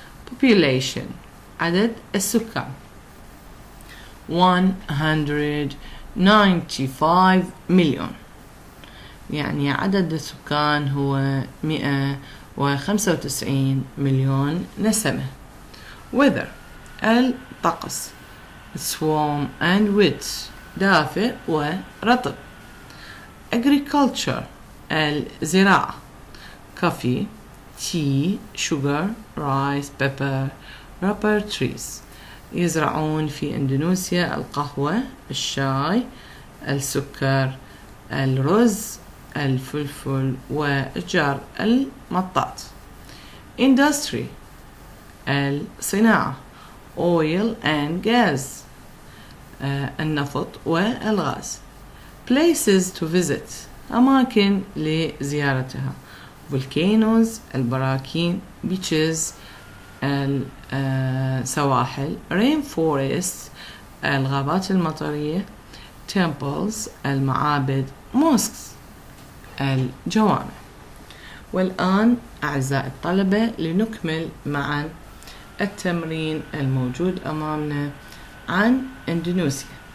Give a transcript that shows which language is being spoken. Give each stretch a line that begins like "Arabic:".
Arabic: Population عدد السكان 195 مليون، يعني عدد السكان هو 195 مليون نسمة.
English: Weather
Arabic: الطقس
English: warm and wet
Arabic: دافئ ورطب.
English: Agriculture
Arabic: الزراعة
English: coffee, tea, sugar, rice, pepper, rubber trees.
Arabic: يزرعون في إندونيسيا القهوة، الشاي، السكر، الرز، الفلفل وأشجار المطاط.
English: Industry
Arabic: الصناعة
English: oil and gas
Arabic: النفط والغاز.
English: Places to visit
Arabic: أماكن لزيارتها
English: volcanoes
Arabic: البراكين
English: beaches
Arabic: السواحل
English: rainforests
Arabic: الغابات المطرية
English: temples
Arabic: المعابد
English: mosques
Arabic: الجوامع. والآن أعزائي الطلبة لنكمل معا التمرين الموجود أمامنا عن إندونيسيا.